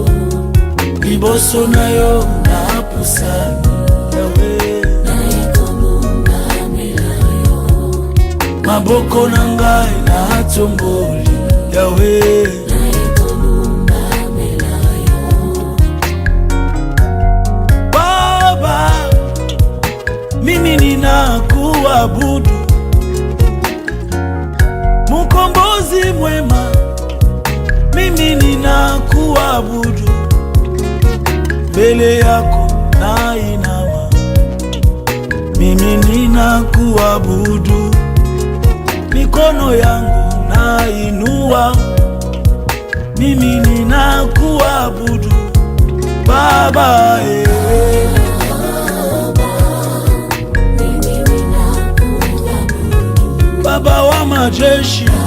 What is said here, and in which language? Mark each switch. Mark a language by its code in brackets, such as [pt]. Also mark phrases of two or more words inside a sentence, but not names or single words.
[ln] Liboso na yo na pusani, Yahweh, maboko na ngai na tomboli, Yahweh, [sw] mimi ninakuabudu, Mkombozi mwema, mimi ninakuabudu, mbele yako nainama, mimi ninakuabudu, mikono yangu nainua, mimi ninakuabudu Baba, Baba wa majeshi,